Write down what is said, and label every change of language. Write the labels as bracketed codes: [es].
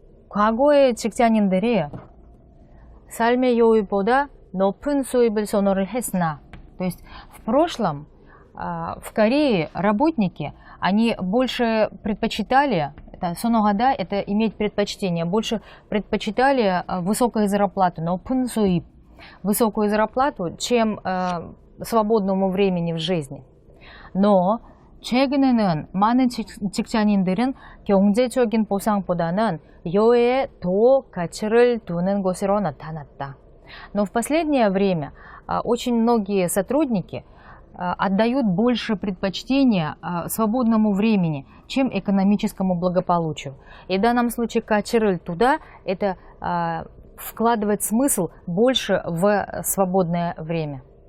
[ko] 과거의 직장인들이 삶의 여유보다 높은 수입을 선호를 했으나, [ru] то есть в прошлом в Корее работники они больше предпочитали, 선호하다, это иметь предпочтение, больше предпочитали высокую зарплату, [ko] 높은 수입, [ru] высокую зарплату, чем свободному времени в жизни. Но [ko] 최근에는 많은 직장인들은 경제적인 보상보다는 여유에 더 가치를 두는 것으로 나타났다. [ru] Но в последнее время очень многие сотрудники отдают больше предпочтения свободному времени, чем экономическому благополучию. И в данном случае «кач를 туда» – это вкладывать смысл больше в свободное время.